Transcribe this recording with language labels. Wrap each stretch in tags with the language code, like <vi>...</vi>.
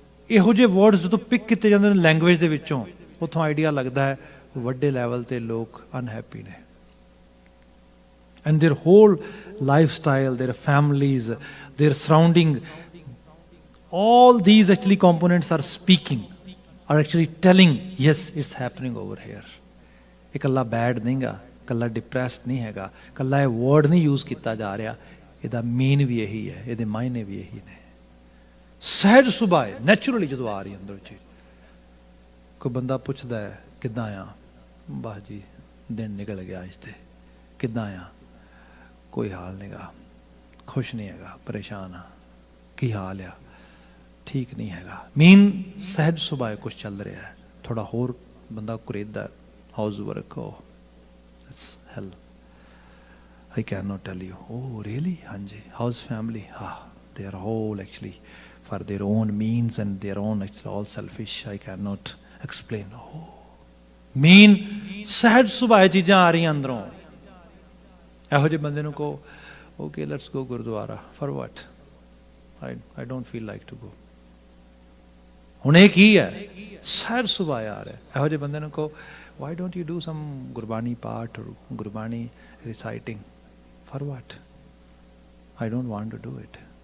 <pa>ਇਹੋ ਜਿਹੇ ਵਰਡਸ ਜਦੋਂ ਪਿਕ ਕੀਤੇ ਜਾਂਦੇ ਨੇ ਲੈਂਗੁਏਜ ਦੇ ਵਿੱਚੋਂ, ਉੱਥੋਂ ਆਈਡੀਆ ਲੱਗਦਾ ਹੈ ਵੱਡੇ ਲੈਵਲ ਤੇ ਲੋਕ ਅਨਹੈਪੀ ਨੇ।</pa> <en>and their whole lifestyle, their families, their surrounding, all these actually components are speaking, are actually telling, yes, it's happening over here.</en> <pa>ਇਹ ਇਕੱਲਾ ਬੈਡ ਨਹੀਂਗਾ, ਇਕੱਲਾ ਡਿਪਰੈਸਡ ਨਹੀਂ ਹੈਗਾ, ਇਕੱਲਾ ਇਹ ਵਰਡ ਨਹੀਂ ਯੂਜ਼ ਕੀਤਾ ਜਾ ਰਿਹਾ, ਇਹਦਾ ਮੀਨ ਵੀ ਇਹੀ ਹੈ, ਇਹਦੇ ਮਾਇਨੇ ਵੀ ਇਹੀ ਨੇ। ਸਹਿਜ ਸੁਭਾਅ ਨੈਚੁਰਲੀ ਜਦੋਂ ਆ ਰਹੀ ਅੰਦਰ ਚੀਜ਼, ਕੋਈ ਬੰਦਾ ਪੁੱਛਦਾ ਹੈ ਕਿੱਦਾਂ ਆ, ਵਾਹ ਜੀ ਦਿਨ ਨਿਕਲ ਗਿਆ ਅੱਜ ਤੇ, ਕਿੱਦਾਂ ਆ, ਕੋਈ ਹਾਲ ਨਹੀਂਗਾ, ਖੁਸ਼ ਨਹੀਂ ਹੈਗਾ, ਪਰੇਸ਼ਾਨ ਆ, ਕੀ ਹਾਲ ਆ, ਠੀਕ ਨਹੀਂ ਹੈਗਾ, ਮੀਨ ਸਹਿਜ ਸੁਭਾਅ ਕੁਛ ਚੱਲ ਰਿਹਾ ਹੈ। ਥੋੜਾ ਹੋਰ ਬੰਦਾ ਕੁਰੇਦਾ,</pa> <en>House work, oh it's hell, I cannot tell you. Oh really? ਹਾਂਜੀ, how's family? They are all actually for their own means and their own actually all selfish. I cannot explain.</en> <pa>Oh, mean ਸਹਿਜ ਸੁਭਾਅ ਚੀਜ਼ਾਂ ਆ ਰਹੀਆਂ ਅੰਦਰੋਂ। ਇਹੋ ਜਿਹੇ ਬੰਦੇ ਨੂੰ ਕਹੋ,</pa> <en>okay let's go</en> <pa>Gurdwara,</pa> <en>for what? I don't feel like to go.</en> <pa>ਹੁਣ ਇਹ ਕੀ ਹੈ? ਸਹਿਜ ਸੁਭਾਅ ਆ ਰਿਹਾ। ਇਹੋ ਜਿਹੇ ਬੰਦੇ ਨੂੰ ਕਹੋ,</pa> <en>why don't you do some Gurbani path or Gurbani reciting? For what? I don't want to do it.</en>